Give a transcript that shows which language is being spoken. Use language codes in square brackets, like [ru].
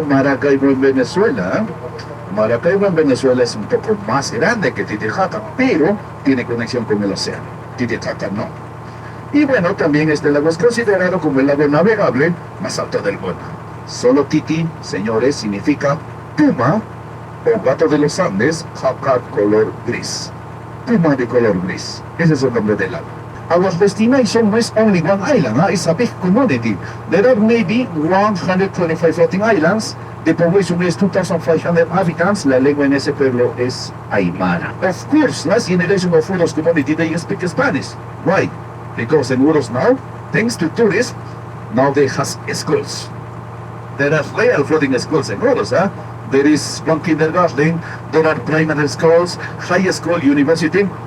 [es] Maracaibo en Venezuela. Maracaibo en Venezuela es un poco más grande que Titicaca, pero tiene conexión con el océano. Titicaca no. Y bueno, también este lago es considerado como el lago navegable más alto del mundo. Solo Titi, señores, significa puma o gato de los Andes, jaca color gris. Puma de color gris. Ese es el nombre del lago. [en] Our destination is only one island, it's a big community. There are maybe 125 floating islands. The population is 2,500 inhabitants. [es] La lengua en ese pueblo es Aymara. [en] Of course, last generation of Uros community, they speak Spanish. Why? Because in Uros now, thanks to tourists, now they have schools. There are real floating schools in Uros, There is one kindergarten, there are primary schools, high school, university.